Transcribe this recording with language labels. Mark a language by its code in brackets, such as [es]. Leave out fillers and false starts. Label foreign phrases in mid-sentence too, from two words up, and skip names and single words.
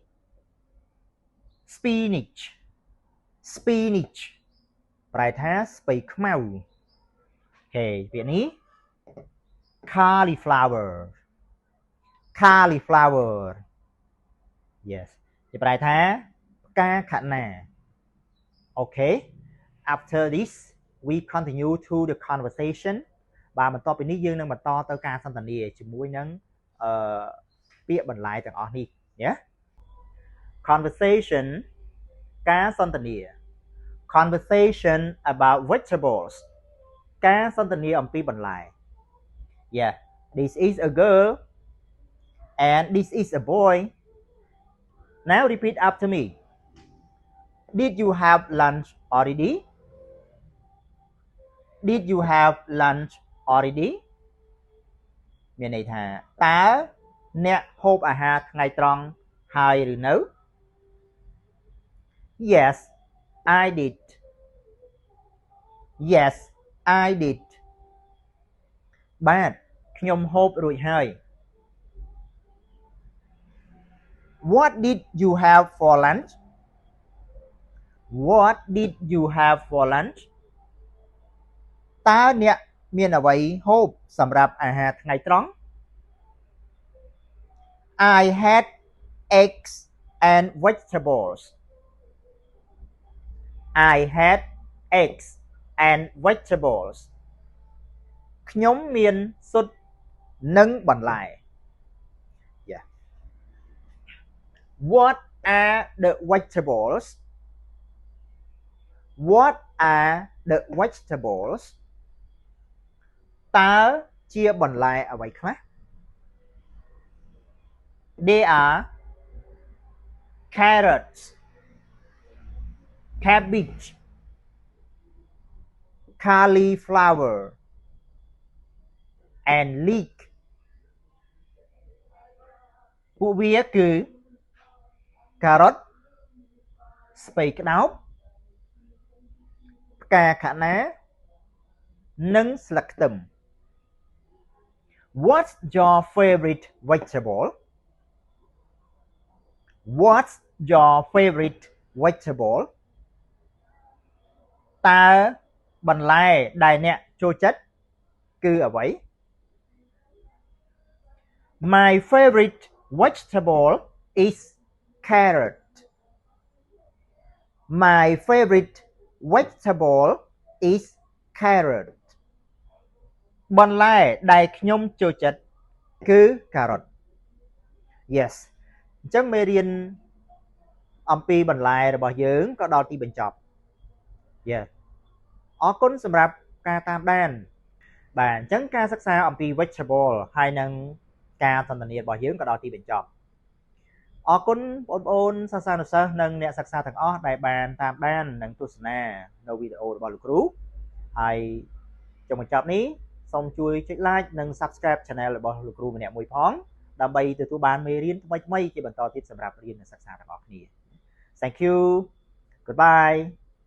[km] spinach ប្រែថាស្ពៃខ្មៅអូខេពាក្យនេះ [en] cauliflower Yes [km] គេប្រែថាផ្កាខណាអូខេ [en] After this we continue to the conversation [km] បាទបន្ទាប់ពីនេះយើងនឹងបន្តទៅការ សន្ទនាជាមួយនឹងពាក្យបន្លែទាំងអស់នេះណា [en] Conversation [km] ការសន្ទនា [en] Conversation about vegetables [km] ការសន្ទនាអំពីបន្លែ [en] Yeah this is a girl and this is a boy Now repeat after me Did you have lunch already? [km] មានន័យថាតើអ្នកហូបអាហារថ្ងៃត្រង់ហើយឬនៅ [en] Yes I did [km] បាទខ្ញុំហូបរួចហើយ [en] What did you have for lunch? [km] តើអ្នកមានអ្វីហូបសម្រាប់អាហារថ្ងៃត្រង់ [en] I had eggs and vegetables I had eggs and vegetables [km] ខ្ញុំមានស៊ុតនិងបន្លែ [en] Yeah. What are the vegetables? What are the vegetables? [km] តើជាបន្លែអ្វីខ្លះ [en] They are carrots, cabbage, cauliflower, and leek. [km] ពួកវាគឺការ៉ុតស្ពៃក្តោបផ្កាខាណានិងស្លឹកខ្ទឹម [en] What's your favorite vegetable? What's your favorite vegetable? [km] តើបន្លែដែលអ្នកចូលចិត្តគឺអ្វី [en] My favorite vegetable is carrot. My favorite vegetable is carrot. [km] បន្លែដែលខ្ញុំចូលចិត្តគឺការ៉ុត Yes អញ្ចឹងមេរៀនអំពីបន្លែរបស់យើងក៏ដល់ទីបញ្ចប់ Yes អរគុ ណសម្រាប់ការតាមដានបាទអញ្ចឹងការសិក្សាអំពី vegetable ហើយនឹងការសន្ទនារបស់យើងក៏ដល់ទីបញ្ចប់អរគុណបងប្អូនសិស្សានុសិស្សនិងអ្នកសិក្សាទាំងអស់ដែលបានតាមដាននិងទស្សនានៅវីដេអូរបស់លោកគ្រូហើយចុងបញ្ចប់នេះសូមជួយចុច like និង [en] subscribe channel [km] របស់លោកគ្រូម្នាក់មួយផងដើម្បីទទួលបានមេរៀនថ្មីៗជាបន្តទៀតសម្រាប់រៀននិងសិក្សាទាំងអស់គ្នា [en] Thank you. Goodbye.